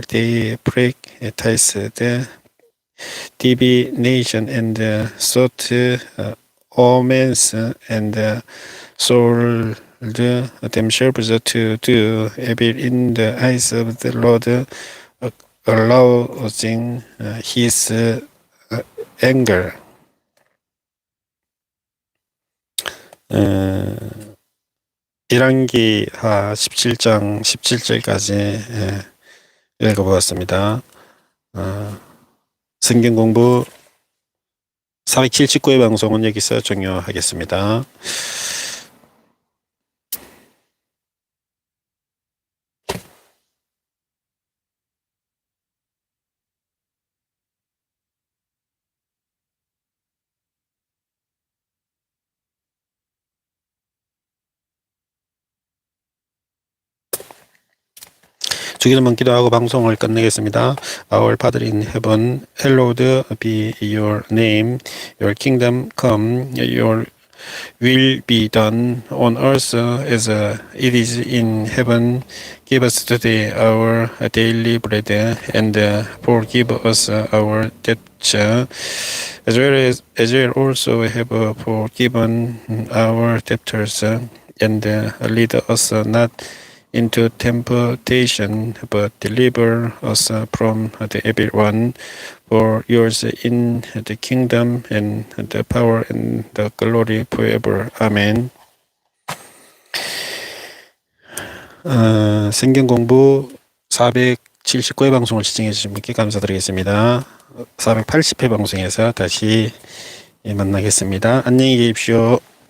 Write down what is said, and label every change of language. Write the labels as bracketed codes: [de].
[en] They practiced divination and sought omens and sold themselves to do evil in the eyes of the Lord, arousing his anger. [ko] 1기하 17장 17절까지 읽어보았습니다. 성경공부 479회 방송은 여기서 종료하겠습니다. 주기도문 기도하고 방송을 끝내겠습니다. [en] Our Father in heaven, hallowed be your name. Your kingdom come. Your will be done on earth as it is in heaven. Give us today our daily bread and forgive us our debts as we also have forgiven our debtors, and lead us not into temptation, but deliver us from the evil one. For yours in the kingdom and the power and the glory forever. Amen. [ko] 성경공부 479회 방송을 시청해 주신 분께 감사드리겠습니다. 480회 방송에서 다시 만나겠습니다. 안녕히 계십시오.